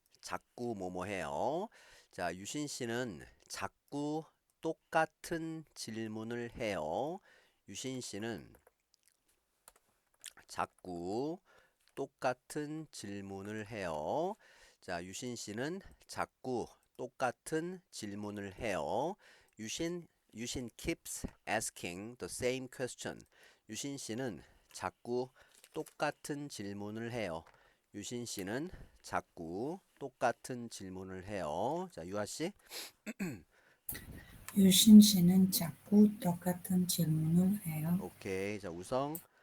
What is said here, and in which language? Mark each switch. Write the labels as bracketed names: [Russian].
[Korean] 자꾸 뭐뭐 해요. 자, 유신 씨는 자꾸 똑같은 질문을 해요. 유신 씨는 자꾸 똑같은 질문을 해요. 자, 유신 씨는 자꾸 똑같은 질문을 해요. [English] 유신 keeps asking the same question. [Korean] 유신 씨는 자꾸 똑같은 질문을 해요. 유신 씨는 자꾸 똑같은 질문을 해요. 자, 유아 씨. 유신 씨는 자꾸 똑같은 질문을 해요. 오케이. 자, 우성.